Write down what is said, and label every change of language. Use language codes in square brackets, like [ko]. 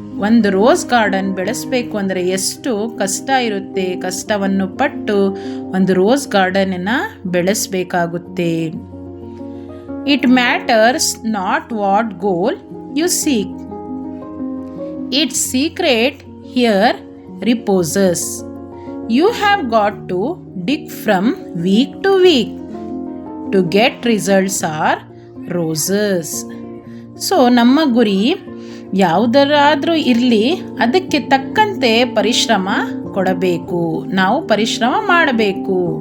[kn] ಒಂದು rose garden ಬೆಳೆಸಬೇಕು ಅಂದರೆ ಎಷ್ಟು ಕಷ್ಟ ಇರುತ್ತೆ. ಕಷ್ಟವನ್ನು ಪಟ್ಟು ಒಂದು rose ಗಾರ್ಡನನ್ನು ಬೆಳೆಸಬೇಕಾಗುತ್ತೆ. [en] It matters not what goal you seek, it's secret here reposes. You have got to dig from week to week to get results are roses. [kn] So ನಮ್ಮ ಗುರಿ ಯಾವುದರಾದರೂ ಇರಲಿ, ಅದಕ್ಕೆ ತಕ್ಕಂತೆ ಪರಿಶ್ರಮ ಕೊಡಬೇಕು, ನಾವು ಪರಿಶ್ರಮ ಮಾಡಬೇಕು.